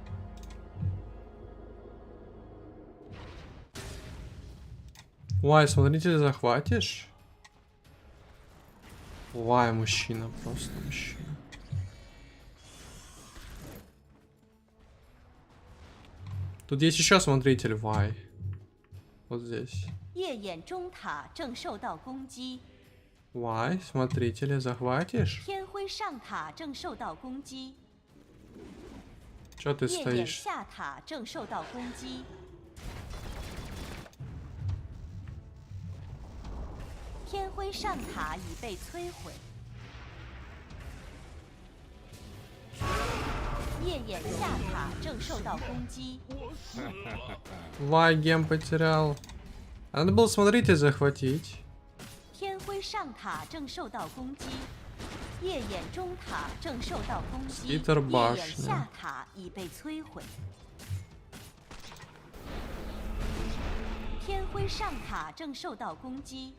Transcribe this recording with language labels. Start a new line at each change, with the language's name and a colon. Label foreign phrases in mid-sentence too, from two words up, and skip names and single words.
Russian: Вай, смотрите, захватишь? Вай, мужчина, просто мужчина. Тут есть еще смотритель, Вай. Вот здесь.
Chinese: 夜眼中塔正受到攻击。
Russian: Вай, смотрителя захватишь?
Chinese: 天辉上塔正受到攻击。
Russian: Чё ты
Chinese: 夜眼
Russian: стоишь?
Chinese: 下塔正受到攻击。 天辉上塔已被摧毁。夜眼下塔正受到攻击。
Russian: Вай, гем потерял. А надо было смотрителя захватить.
Chinese: 天辉上塔正受到攻击。夜眼中塔正受到攻击。夜眼下塔已被摧毁。天辉上塔正受到攻击。